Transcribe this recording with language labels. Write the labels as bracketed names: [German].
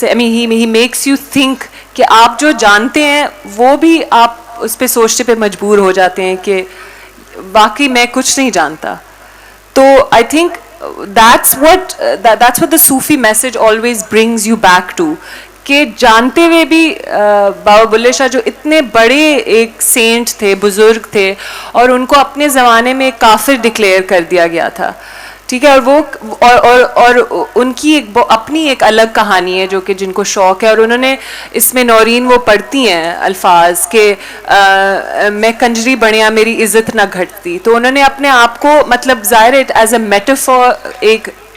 [English] I mean, he makes you think [Urdu] کہ آپ جو جانتے ہیں وہ بھی آپ اس پہ سوچنے پہ مجبور ہو جاتے ہیں کہ واقعی میں کچھ نہیں جانتا. [English] تو I think that's what the Sufi message always brings you back to. [Urdu] کہ جانتے ہوئے بھی بابا بلے شاہ جو اتنے بڑے ایک سینٹ تھے, بزرگ تھے, اور ان کو اپنے زمانے میں ایک کافر ڈکلیئر کر دیا گیا تھا, ٹھیک ہے, اور وہ اور ان کی ایک اپنی ایک الگ کہانی ہے جو کہ جن کو شوق ہے. اور انہوں نے اس میں نورین وہ پڑھتی ہیں الفاظ کہ [Punjabi] میں کنجری بنیا میری عزت نہ گھٹتی. [Urdu] تو انہوں نے اپنے آپ کو مطلب ظاہر [English] as a metaphor [Urdu] ایک